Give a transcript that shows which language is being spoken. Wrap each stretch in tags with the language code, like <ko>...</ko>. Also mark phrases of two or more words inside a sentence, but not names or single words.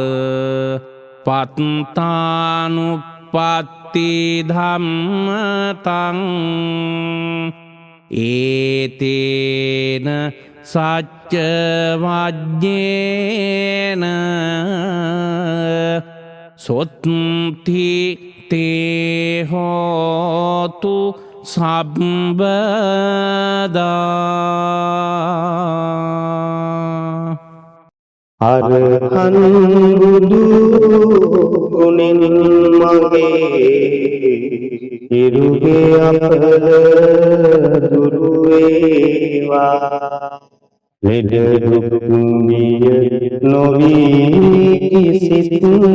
<pi>පත්තානුප්පත්ති ධම්මතං ඒතේන සච්ච වජ්ජේන සොත්ති තේ හෝතු සබ්බදා</pi> <si>අරහං බුදු ගුණෙන් මගේ ඉරුගේ අපල දුරු වේවා ලෙඩ දුක් නිය නොවී කිසිත්</si>